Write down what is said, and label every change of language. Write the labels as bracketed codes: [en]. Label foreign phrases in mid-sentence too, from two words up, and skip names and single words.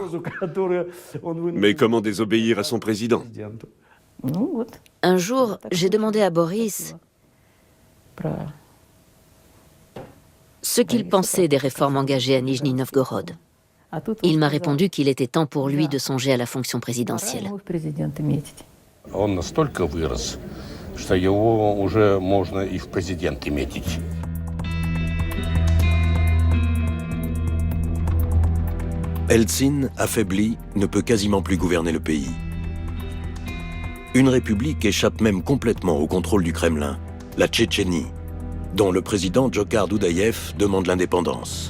[fr] Mais comment désobéir à son président? Un jour, j'ai demandé à Boris ce qu'il pensait des réformes engagées à Nijni Novgorod. Il m'a répondu qu'il était temps pour lui de songer à la fonction présidentielle. [ru] Он настолько вырос, что его уже можно и в президенты метить. [fr] Eltsine, affaibli, ne peut quasiment plus gouverner le pays. Une république échappe même complètement au contrôle du Kremlin, la Tchétchénie, dont le président Djokhar Doudaïev demande l'indépendance.